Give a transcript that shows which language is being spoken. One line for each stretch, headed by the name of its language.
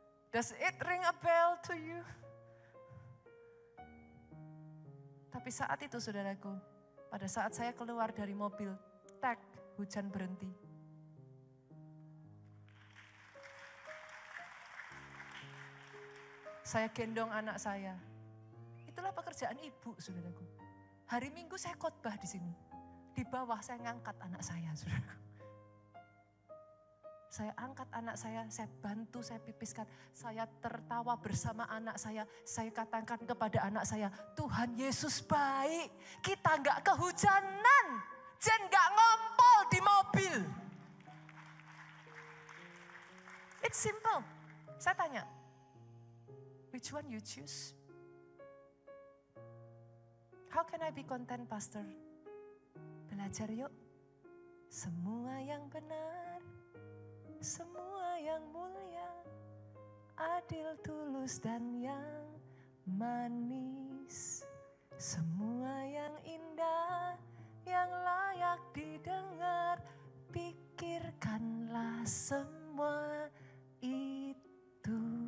English: Does it ring a bell to you?
Indonesian: Tapi saat itu saudaraku, pada saat saya keluar dari mobil, hujan berhenti. Saya gendong anak saya. Itulah pekerjaan ibu, saudaraku. Hari Minggu saya khotbah di sini. Di bawah saya ngangkat anak saya, saudaraku. Saya angkat anak saya bantu, saya pipiskan. Saya tertawa bersama anak saya. Saya katakan kepada anak saya, Tuhan Yesus baik. Kita enggak kehujanan. Jen enggak ngompol di mobil.
English: It's simple.
Indonesian: Saya tanya,
English: which one you choose? How can I be content, Pastor?
Indonesian: Belajar yuk. Semua yang benar, semua yang mulia, adil, tulus, dan yang manis. Semua yang indah, yang layak didengar, pikirkanlah semua itu.